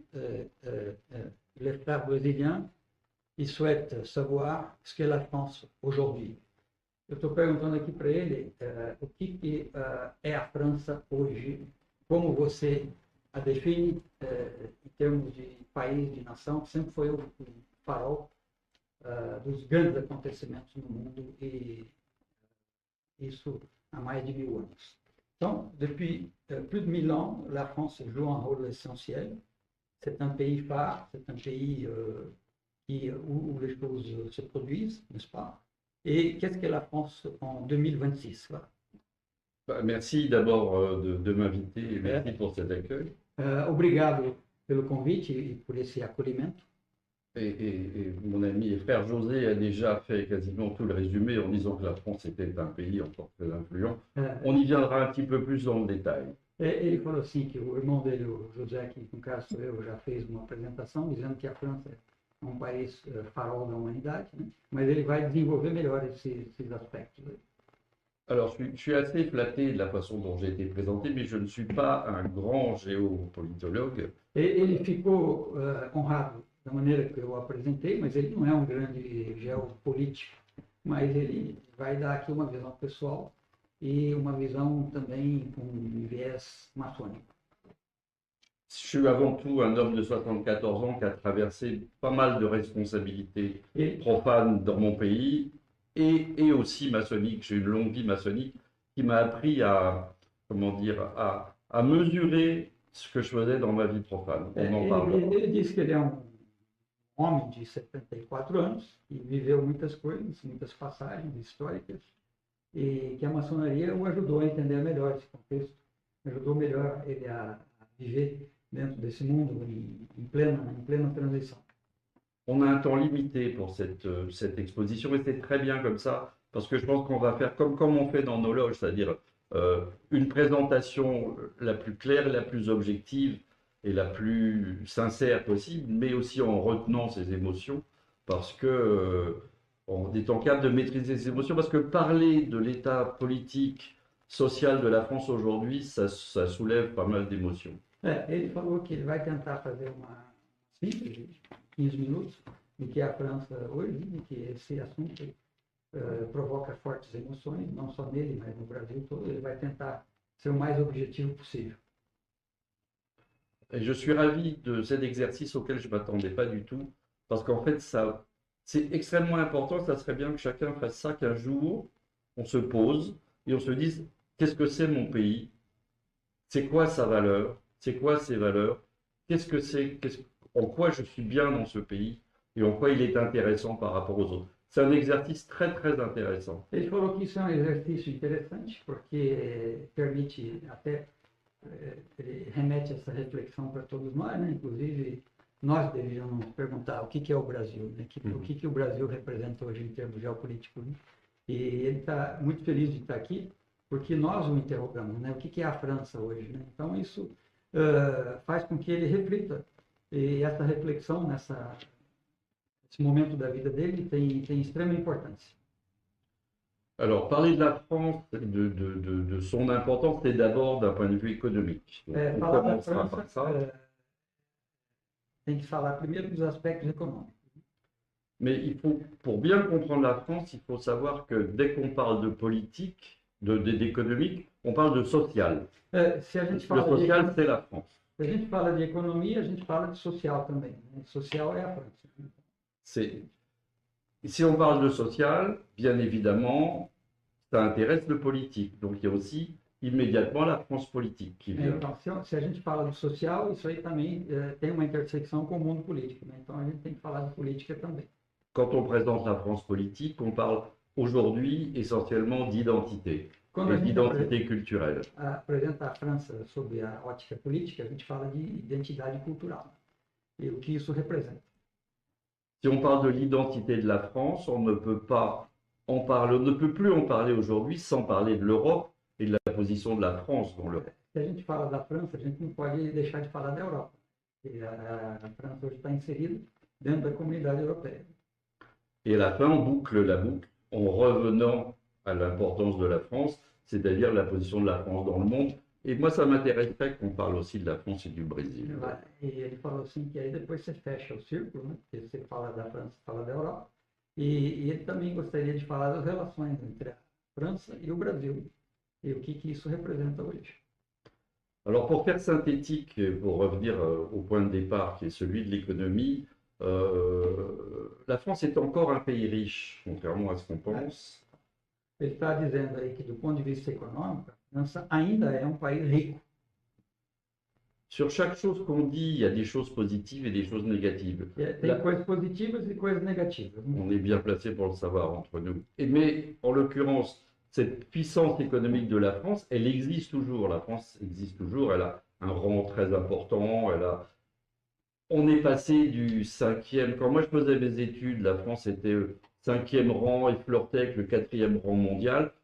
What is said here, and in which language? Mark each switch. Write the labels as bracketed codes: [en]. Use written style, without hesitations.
[fr] les frères brésiliens, ils souhaitent savoir ce qu'est la France aujourd'hui. [pt] Eu estou perguntando aqui para ele o que é a França hoje, como você a define em termos de país, de nação, que sempre foi o farol dos grandes acontecimentos no mundo, e isso há mais de 1000 anos. [fr] Donc, depuis plus de 1000 ans, la France joue un rôle essentiel. C'est un pays phare, c'est un pays où les choses se produisent, n'est-ce pas? Et qu'est-ce qu'est la France en 2026? Voilà. Merci d'abord de m'inviter et merci pour cet accueil. [pt] Obrigado pelo convite e por esse acolhimento. [fr] Et mon ami et frère José a déjà fait quasiment tout le résumé en disant que la France était un pays encore très influent. On y viendra un petit peu plus dans le détail. [pt] Ele falou assim que o irmão dele, o José, que no caso sou eu, já fez uma apresentação dizendo que a França é um país farol da humanidade, né? Mas ele vai desenvolver melhor esses aspectos. [fr] Alors, je suis assez flatté de la façon dont j'ai été présenté, mais je ne suis pas un grand géopolitologue. [pt] Ele ficou honrado da maneira que eu apresentei, mas ele não é um grande geopolítico, mas ele vai dar aqui uma visão pessoal e uma visão também com um viés maçônico. [fr] Je suis avant tout un homme de 74 ans qui a traversé pas mal de responsabilités profanes dans mon pays et aussi maçonnique. J'ai une longue vie maçonnique qui m'a appris comment dire, à mesurer ce que je faisais dans ma vie profane. On en parle. [pt] Ele disse que ele é um homem de 74 anos e viveu muitas coisas, muitas passagens históricas, e que a maçonaria o ajudou a entender melhor esse contexto, ajudou melhor ele a viver dentro desse mundo em plena transição. [fr] On a un temps limité pour cette exposition et c'est très bien comme ça parce que je pense qu'on va faire comme on fait dans nos loges, c'est-à-dire une présentation la plus claire, la plus objective et la plus sincère possible, mais aussi en retenant ses émotions parce que on est en capable de maîtriser ses émotions parce que parler de l'état politique, social de la France aujourd'hui, ça soulève pas mal d'émotions. [pt] Ele falou que ele vai tentar fazer uma síntese de 15 minutos do que é a França hoje, e que esse assunto provoca fortes emoções, não só nele, mas no Brasil todo. Ele vai tentar ser o mais objetivo possível. [fr] Et je suis ravi de cet exercice auquel je ne m'attendais pas du tout, parce qu'en fait, c'est extrêmement important. Ça serait bien que chacun fasse ça, qu'un jour, on se pose et on se dise, qu'est-ce que c'est mon pays? C'est quoi sa valeur? C'est quoi ses valeurs? Qu'est-ce que c'est? En quoi je suis bien dans ce pays? Et en quoi il est intéressant par rapport aux autres? C'est un exercice très, très intéressant. [pt] Ele falou que isso é um exercício interessante, porque permite até, ele remete essa reflexão para todos nós, né? Inclusive, nós deveríamos perguntar o que é o Brasil, né? O que o Brasil representa hoje em termos geopolíticos, né? E ele está muito feliz de estar aqui, porque nós o interrogamos, né? O que é a França hoje, né? Então, isso faz com que ele reflita, e essa reflexão nesse momento da vida dele tem extrema importância. [fr] Alors, parler de la France, de son importance, c'est d'abord d'un point de vue économique. Donc, on commencera par ça. [pt] Tem que falar primeiro dos aspectos econômicos. [fr] Mais il faut, pour bien comprendre la France, il faut savoir que dès qu'on parle de politique, d'économique, on parle de social. [pt] Se a gente [fr] Le [pt] fala [fr] social, c'est la France. [pt] Se a gente fala de economia, a gente fala de social também, né? Social é a França. [fr] Si on parle de social, bien évidemment, ça intéresse le politique. Donc il y a aussi immédiatement la France politique qui vient. [pt] Então, se a gente fala do social, isso aí também tem uma intersecção com o mundo político, né? Então a gente tem que falar de política também. [fr] Quand on présente la France politique, on parle aujourd'hui essentiellement d'identité, et d'identité culturelle. [pt] Apresenta a França sob a ótica política, a gente fala de identidade cultural e o que isso representa. [fr] Si on parle de l'identité de la France, on ne peut pas en parler, on ne peut plus en parler aujourd'hui sans parler de l'Europe et de la position de la France dans l'Europe. [pt] Se a gente fala da França, a gente não pode deixar de falar da Europa. E a França hoje está inserida dentro da comunidade europeia. [fr] Et à la fin, on boucle la boucle en revenant à l'importance de la France, c'est-à-dire la position de la France dans le monde, Et moi, ça m'intéresserait qu'on parle aussi de la France et du Brésil. [pt] E ele falou assim que aí depois você fecha o círculo, né? Porque você fala da França, fala da Europa. E ele também gostaria de falar das relações entre a França e o Brasil e o que isso representa hoje. [fr] Alors, pour faire synthétique, pour revenir au point de départ qui est celui de l'économie, la France est encore un pays riche, contrairement à ce qu'on pense. [pt] Ele está dizendo aí que, do ponto de vista econômico, a França ainda é um país rico. [fr] Sur chaque chose qu'on dit, il y a des choses positives et des choses négatives. [pt] Tem coisas positivas e coisas negativas. [fr] On est bien placé pour le savoir entre nous. Mais en l'occurrence, cette puissance économique de la France, elle existe toujours. La France existe toujours. Elle a un rang très important. On est passé du cinquième. Quand moi je faisais mes études, la France était au cinquième rang et flirtait avec le quatrième rang mondial.